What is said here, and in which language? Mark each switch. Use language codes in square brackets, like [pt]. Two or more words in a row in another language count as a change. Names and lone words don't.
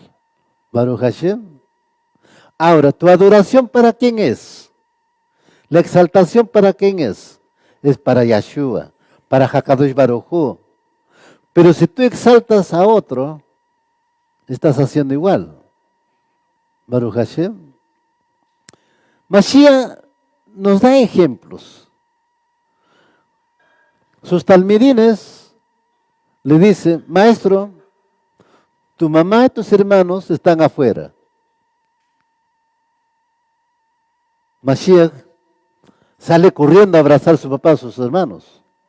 [he] ברוך השם. [es] Ahora, ¿tu adoración para quién es? ¿La exaltación para quién es? Es para Yahshua, para [he] הקדוש ברוך הוא. [es] Pero si tú exaltas a otro, estás haciendo igual. [he] ברוך השם. [es] Mashiach nos da ejemplos. Sus talmidines le dicen, maestro, tu mamá y tus hermanos están afuera. Mashiach sale corriendo a abrazar a su papá, a sus hermanos.